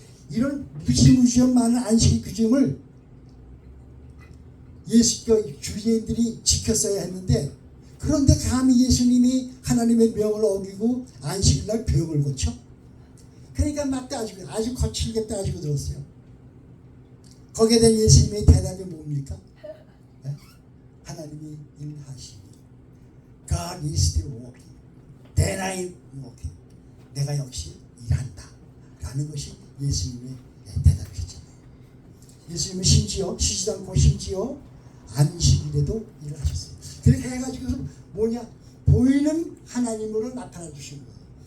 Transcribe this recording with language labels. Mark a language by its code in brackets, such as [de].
[ko] 이런 무지무지한 많은 안식 규정을 주의인들이 지켰어야 했는데 그런데 감히 예수님이 하나님의 명을 어기고 안식일날 병을 고쳐? 그러니까 막 따지고 아주 거칠게 따지고 들었어요. 거기에 대한 예수님의 대답이 뭡니까? 네? 하나님이 일하시니 [en] God is still working. Then I am working. [ko] 내가 역시 일한다 라는 것이 예수님의 대답이었잖아요. 예수님은 심지어 쉬지도 않고 심지어 안식일에도 일을 하셨어요. 그렇게 해가지고 뭐냐? 보이는 하나님으로 나타나 주신 거예요.